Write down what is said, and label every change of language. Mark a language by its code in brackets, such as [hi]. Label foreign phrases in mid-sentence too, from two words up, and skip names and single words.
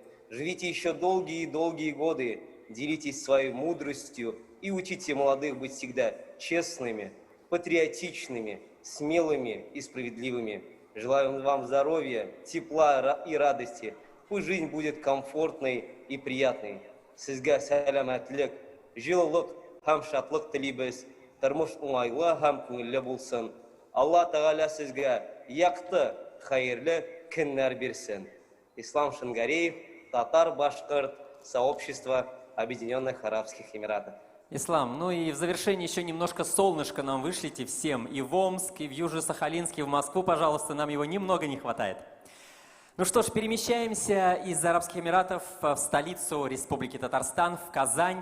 [ru] Живите еще долгие годы, делитесь своей мудростью и учите молодых быть всегда честными, патриотичными, смелыми и справедливыми. Желаю вам здоровья, тепла и радости. Пусть жизнь будет комфортной и приятной. [tt] Сезгә сәламәтлек, җылылык һәм шатлык телибез. Тормыш уңайлы һәм күңелле булсын. Алла Тәгалә сезгә якты, хәерле көннәр бирсен. [ru] Ислам Шангареев, татар-башкирт, сообщество Объединенных Арабских Эмиратов. Ислам, ну и в завершении еще немножко солнышка нам вышлите всем. И в Омск, и в Южно-Сахалинск, и в Москву, пожалуйста, нам его немного не хватает. Ну что ж, перемещаемся из Арабских Эмиратов в столицу Республики Татарстан, в Казань.